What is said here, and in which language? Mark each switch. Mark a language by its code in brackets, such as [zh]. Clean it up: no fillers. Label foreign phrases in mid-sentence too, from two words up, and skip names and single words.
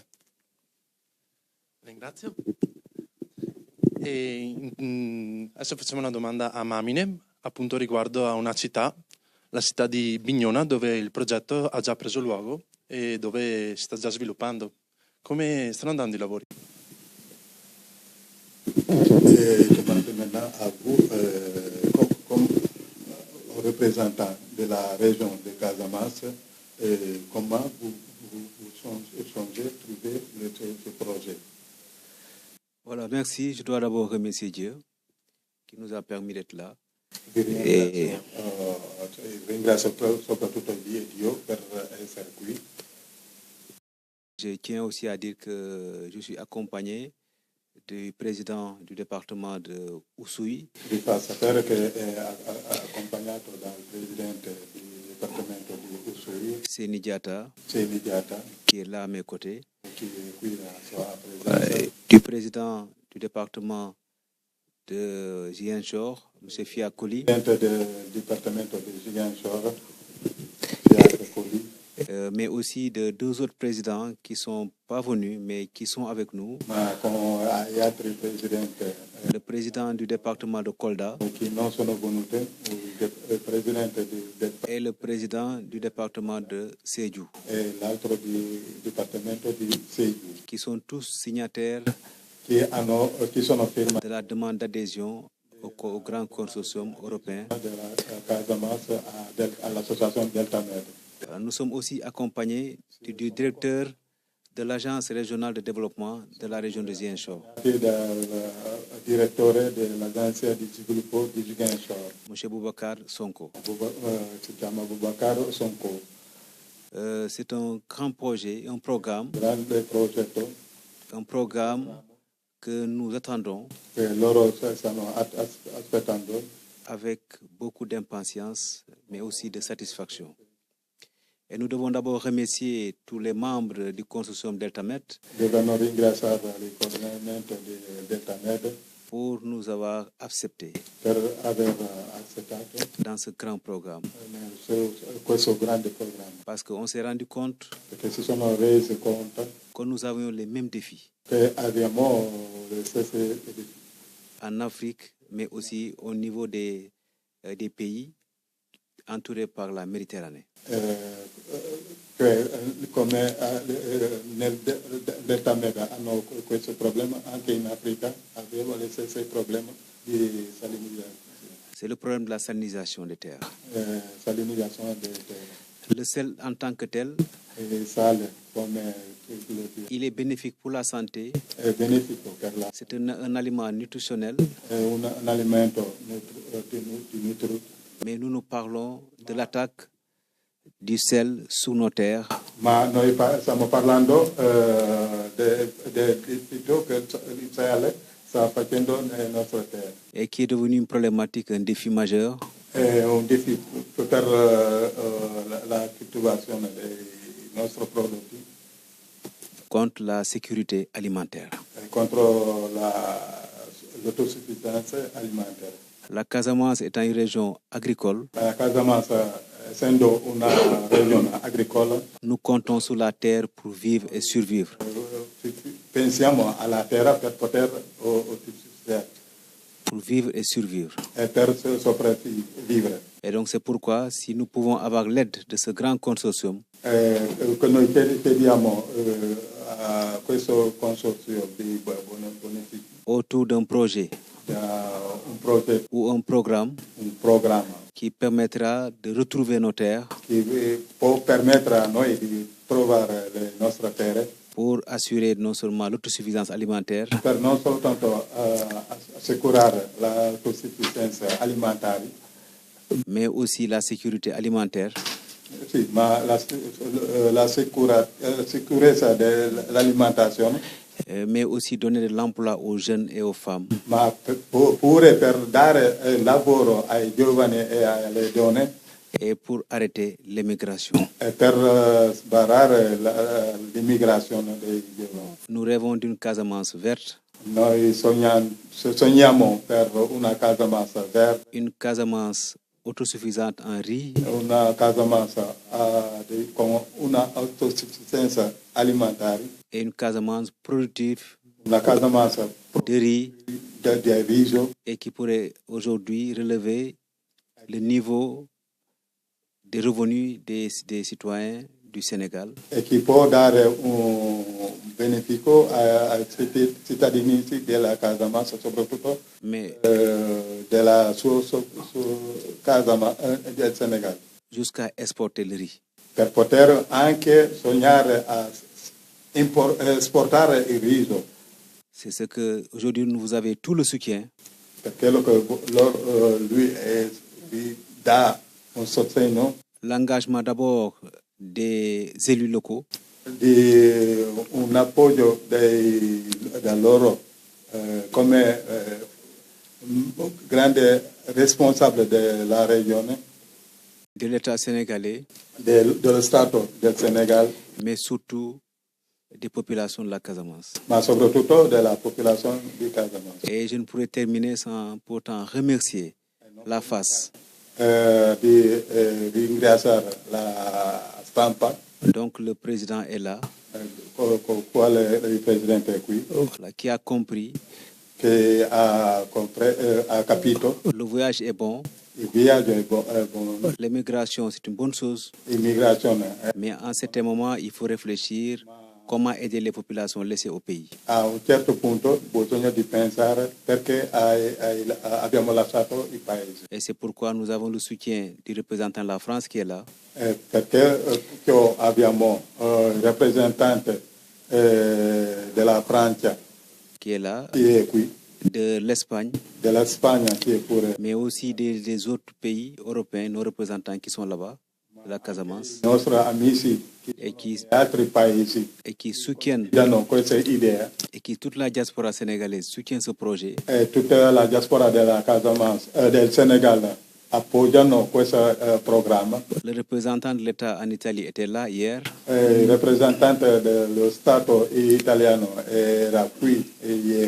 [it] Ringrazio. Adesso facciamo una domanda a Mamine, appunto riguardo a una città, la città di Bignona, dove il progetto ha già preso luogo e dove si sta già sviluppando. Come stanno andando i lavori? [fr] Je demande maintenant à vous, comme représentant de la région de Casamance, comment vous songez trouver ce projet? Voilà, merci. Je dois d'abord remercier Dieu qui nous a permis d'être là. [it] Ringrazio soprattutto Dio per essere qui. [fr] Je tiens aussi à dire que je suis accompagné du président du département de Oussouye. [it] Vi fa sapere che è accompagnato dal presidente del dipartimento di Oussouye, Seni Diatta, [fr] qui est là à mes côtés. [it] qui è qui la sua presenza. [fr] Du président du département de Ziguinchor, M. Fiakoli. [it] Presidente del dipartimento di Ziguinchor, Fiakoli. [fr] Mais aussi de deux autres présidents qui ne sont pas venus, mais qui sont avec nous. [it] Ma con gli altri presidenti [fr] Le président du département de Kolda [it] che non sono venuti, il presidente [fr] et le président du département de Sédhiou, [it] e l'altro di dipartimento di Sédhiou, [fr] qui sont tous signataires [it] che sono firmati [fr] de la demande d'adhésion au grand consortium européen. [it] della Casamance all'associazione Delta Med. [fr] Nous sommes aussi accompagnés du directeur de l'Agence régionale de développement de la région de Ziguinchor, [it] Dal direttore dell'agenzia di sviluppo di Ziguinchor, [fr] M. Boubacar Sonko. [it] si chiama Boubacar Sonko. [fr] C'est un grand projet, un programme que nous attendons [it] che loro stanno aspettando [fr] avec beaucoup d'impatience, mais aussi de satisfaction. Et nous devons d'abord remercier tous les membres du consortium Delta Med [it] Devono ringraziare il coordinamento di Delta Med [fr] pour nous avoir acceptés [it] per aver accettato [fr] dans ce grand programme. [it] Questo grande programma, [fr] Parce qu'on s'est rendu compte [it] perché si sono resi conto [fr] que nous avions les mêmes défis [it] che abbiamo le stesse [fr] en Afrique, mais aussi au niveau des pays entourés par la Méditerranée. [it] Come nel Delta Med hanno questo problema, anche in Africa avevo le stesse problemi di salinizzazione. [fr] C'est le problème de la salinisation des terres. [it] Salinizzazione delle terre. [fr] Le sel en tant que tel, [it] Sale come [fr] il est bénéfique pour la santé. [it] è benefico per la [fr] C'est un aliment nutritionnel, [it] è un alimento [fr] mais nous parlons de l'attaque du sel sur nos terres [it] ma noi stiamo parlando del dito che il sale sta facendo nelle nostre terre. [fr] et qui est devenu une problématique, un défi majeur [it] È un défi per la coltivazione dei nostri prodotti [fr] contre la sécurité alimentaire. [it] contro l'autosufficienza alimentare. [fr] La Casamance étant une région agricole, [it] La Casamance, essendo una regione agricola, [fr] nous comptons sur la terre pour vivre et survivre. [it] pensiamo alla terra per poter sussistere [fr] Pour vivre et survivre. [it] e per sopravvivere. [fr] Et donc c'est pourquoi, si nous pouvons avoir l'aide de ce grand consortium, [it] Che noi chiediamo a questo consorzio di benefici [fr] autour d'un projet [it] un progetto, [fr] ou un programme [it] un programma [fr] qui permettra de retrouver nos terres [it] che può permettere a noi di trovare le nostre terre [fr] pour assurer non seulement l'autosuffisance alimentaire, [it] per non soltanto assicurare l'autosufficienza alimentare, [fr] mais aussi la sécurité alimentaire. [it] Sì, ma la sicurezza dell'alimentazione, [fr] mais aussi donner de l'emploi aux jeunes et aux femmes. [it] ma pure per dare lavoro ai giovani e alle donne [fr] et pour arrêter l'immigration. [it] e per sbarrare l'immigrazione dei giovani. [fr] Nous rêvons d'une Casamance verte. [it] Noi sogniamo per una Casamance verde, [fr] une Casamance autosuffisante en riz, [it] una Casamance con una autosufficienza alimentare, [fr] et une Casamance productive [it] una Casamance [fr] de riz [it] di riso [fr] et qui pourrait aujourd'hui relever le niveau des revenus des citoyens du Sénégal. [it] e che può dare un beneficio ai cittadini della Casamance, soprattutto mais della sua Casamance del Senegal, [fr] jusqu'à exporter le riz. [it] per poter anche sognare a esportare il riso, [fr] C'est ce que aujourd'hui vous avez tout le soutien [it] perché lui dà un sostegno [fr] l'engagement d'abord des élus locaux, [it] di un appoggio da loro come grande responsabile della regione, [fr] de l'État sénégalais, [it] dello Stato del Senegal, [fr] mais surtout des populations de la Casamance. [it] ma soprattutto della popolazione di Casamance. [fr] Et je ne pourrais terminer sans pourtant remercier la FAS, [it] Di ringraziare la stampa, [fr] donc le président est là, [it] con quale il presidente è qui, [fr] qui a compris, [it] che ha capito [fr] le voyage est bon, [it] il viaggio è buono, [fr] l'immigration c'est une bonne chose, [it] l'immigrazione [fr] mais en certain moment il faut réfléchir comment aider les populations laissées au pays. [it] a un certo punto bisogna di pensare perché abbiamo lasciato il paese. [fr] Et c'est pourquoi nous avons le soutien du représentant de la France qui est là, [it] Perché abbiamo il rappresentante della Francia [fr] qui est là, [it] che è qui, [fr] de l'Espagne, [it] della Spagna che è pure, [fr] mais aussi des autres pays européens, nos représentants qui sont là-bas, de la Casamance, [it] i nostri amici [fr] et qui, [it] di altri paesi [fr] soutiennent, [it] danno questa idea, [fr] et qui toute la diaspora sénégalaise soutient ce projet. [it] e tutta la diaspora della Casamance, del Senegal appoggiano questo programma. [fr] Le représentant de l'État en Italie était là hier. [it] Il rappresentante dello Stato italiano era qui ieri,